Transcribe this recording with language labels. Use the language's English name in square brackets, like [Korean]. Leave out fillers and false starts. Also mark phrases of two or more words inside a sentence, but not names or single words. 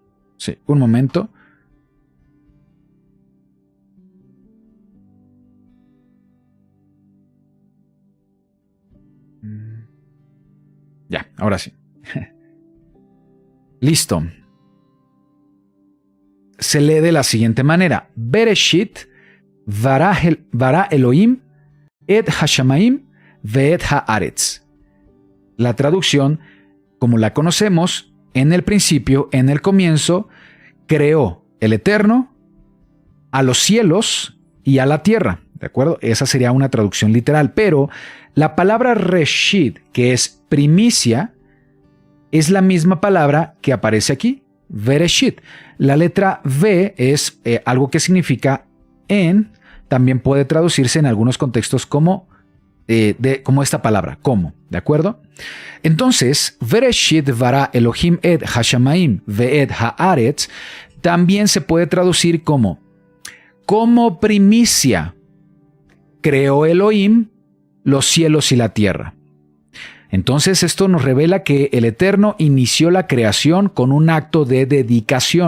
[Spanish] Sí, un momento. Ya, ahora sí. Listo. Se lee de la siguiente manera. [Hebrew] בראשית ברא אלהים את השמים ואת הארץ. [Spanish] La traducción, como la conocemos, en el principio, en el comienzo, creó el Eterno a los cielos y a la tierra. ¿De acuerdo? Esa sería una traducción literal. Pero la palabra Reshit, que es primicia, es la misma palabra que aparece aquí, Bereshit. La letra V es algo que significa en, también puede traducirse en algunos contextos como como esta palabra, ¿cómo? ¿De acuerdo? Entonces, [Hebrew] בראשית ברא אלהים את השמים ואת הארץ [Spanish] también se puede traducir como primicia creó Elohim los cielos y la tierra. Entonces esto nos revela que el Eterno inició la creación con un acto de dedicación.